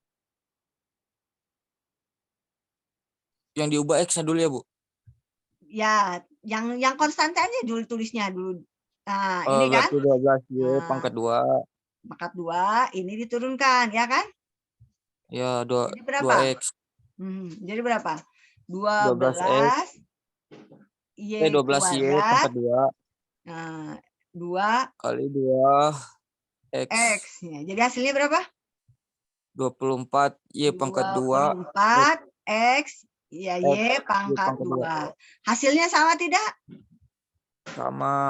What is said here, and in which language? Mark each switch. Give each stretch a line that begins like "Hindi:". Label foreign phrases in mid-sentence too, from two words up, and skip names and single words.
Indonesian: Yang diubah X-nya dulu ya, Bu? Ya, yang konstantannya dulu tulisnya dulu. Nah, ini kan? Berarti 12Y Nah, pangkat 2. pangkat 2, ini diturunkan, ya kan? Ya, Jadi berapa? 2X. Jadi berapa? 12X. 12Y 12Y kuadrat. pangkat 2. Nah, 2 Kali 2 X. X. Ya, jadi hasilnya berapa? 24 Y pangkat 2. 24 X ya Y pangkat 2. Hasilnya sama tidak? Sama.